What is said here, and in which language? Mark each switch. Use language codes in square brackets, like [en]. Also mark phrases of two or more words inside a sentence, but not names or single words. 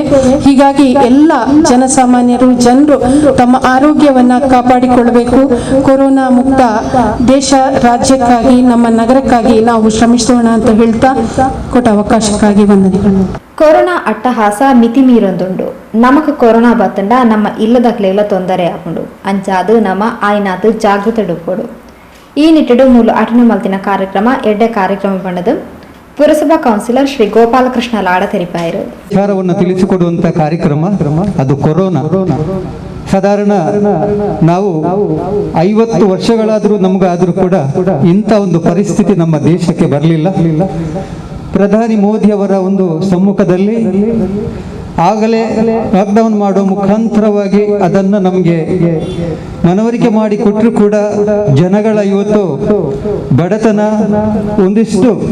[kn] ಹೀಗಾಗಿ ಎಲ್ಲ ಜನಸಾಮಾನ್ಯರು, ಜನರು ತಮ್ಮ ಆರೋಗ್ಯವನ್ನ ಕಾಪಾಡಿಕೊಳ್ಳಬೇಕು. ಕೊರೋನಾ ಮುಕ್ತ ದೇಶ, ರಾಜ್ಯಕ್ಕಾಗಿ, ನಮ್ಮ ನಗರಕ್ಕಾಗಿ ನಾವು ಶ್ರಮಿಸೋಣ ಅಂತ ಹೇಳ್ತಾ ಕೊಟ್ಟ ಅವಕಾಶಕ್ಕಾಗಿ ವಂದನೆಗಳು. [tcy] ಕೊರೋನಾ ಅಟ್ಟಹಾಸ ಮಿತಿ ಮೀರೊಂದುಂಡು. ನಮಕ್ ಕೊರೋನಾ ಬತ್ತಂಡ ನಮ್ಮ ಇಲ್ಲದಕ್ಲೆಲ್ಲ ತೊಂದರೆ ಆಪುಂಡು ಅಂಚಾದು ನಮ್ಮ ಆಯ್ನಾದು ಜಾಗೃತಿ ಡುಪ್ಪುಡು. ಈ ನಿಟ್ಟಿಡು ಮೂಲು ಅಟನೆ ಮಲ್ತಿನ ಕಾರ್ಯಕ್ರಮ ಎಡ್ಡೆ ಕಾರ್ಯಕ್ರಮ ಬಣ್ಣದು ಪುರಸಭಾ ಕೌನ್ಸಿಲರ್ ಶ್ರೀ ಗೋಪಾಲಕೃಷ್ಣ ಲಾಡ ತೆರಿಪಾಯರು. [kn] ವಿಚಾರವನ್ನು ತಿಳಿಸಿಕೊಡುವಂತ ಕಾರ್ಯಕ್ರಮ ಅದು ಕೊರೋನಾ. ಸಾಧಾರಣ ನಾವು 50 ವರ್ಷಗಳಾದರೂ ನಮಗಾದರೂ ಕೂಡ ಇಂಥ ಒಂದು ಪರಿಸ್ಥಿತಿ ನಮ್ಮ ದೇಶಕ್ಕೆ ಬರಲಿಲ್ಲ. ಪ್ರಧಾನಿ ಮೋದಿ ಅವರ ಒಂದು ಸಮ್ಮುಖದಲ್ಲಿ ಆಗಲೇ ಲಾಕ್ಡೌನ್ ಮಾಡುವ ಮುಖಾಂತರವಾಗಿ ಅದನ್ನು ನಮಗೆ ಮನವರಿಕೆ ಮಾಡಿ ಕೊಟ್ಟರು ಕೂಡ ಜನಗಳ ಇವತ್ತು ಬಡತನ, ಒಂದಿಷ್ಟು